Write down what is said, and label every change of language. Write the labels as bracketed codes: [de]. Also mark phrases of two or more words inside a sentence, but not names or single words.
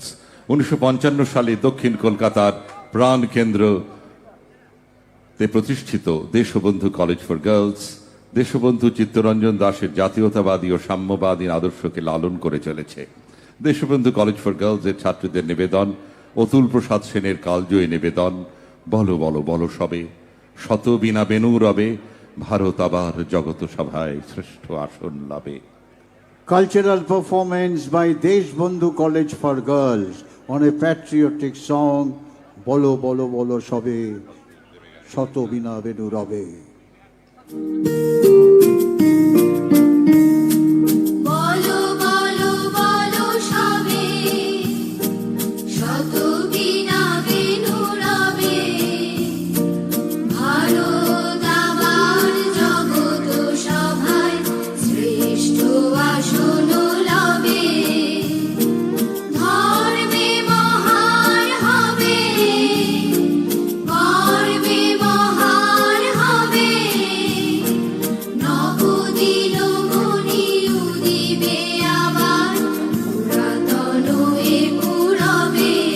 [bn] 1955 সালে দক্ষিণ কলকাতার প্রাণ কেন্দ্রতে প্রতিষ্ঠিত দেশবন্ধু কলেজ ফর গার্লস দেশবন্ধু চিত্তরঞ্জন দাসের জাতীয়তাবাদী ও সাম্যবাদী আদর্শকে লালন করে চলেছে। দেশবন্ধু কলেজ ফর গার্লস এর ছাত্রীদের নিবেদন অতুল প্রসাদ সেনের কালজয়ী নিবেদন বলো বলো বলো সবে। শত বিনা বেনু রবে, ভারত আবার জগত সভায় শ্রেষ্ঠ আসন লাভে। [en] Cultural performance by Deshbandhu College for Girls on a patriotic song, Bolo Bolo Bolo Shobe, Shoto Bina Benu Rabe. [bn] বলো বলো বলো সবে শত বিনা বেনু রবে ভারত আবার জগত সভায় শ্রেষ্ঠ আসন লবে ধর্মে মহান হবে গর্বে মহান হবে নবদিন মনি উদিবে আবার পুরাতন এ পুরবে